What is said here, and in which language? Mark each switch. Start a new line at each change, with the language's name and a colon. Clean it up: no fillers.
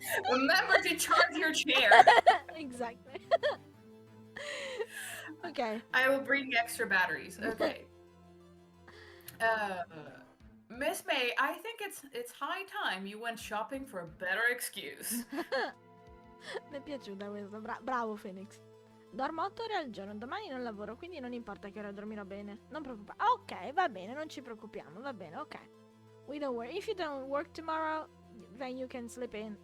English: Remember to charge your chair. Exactly. Okay. I will bring extra batteries. Okay. Miss May, I think it's high time you went shopping for a better excuse.
Italian: Mi è piaciuta questa. Bravo Phoenix. Dormo 8 ore al giorno, domani non lavoro, quindi non importa che ora dormirò bene. Non preoccupare. Ok, va bene, non ci preoccupiamo, va bene, ok.
English: We don't worry. If you don't work tomorrow, then you can sleep in.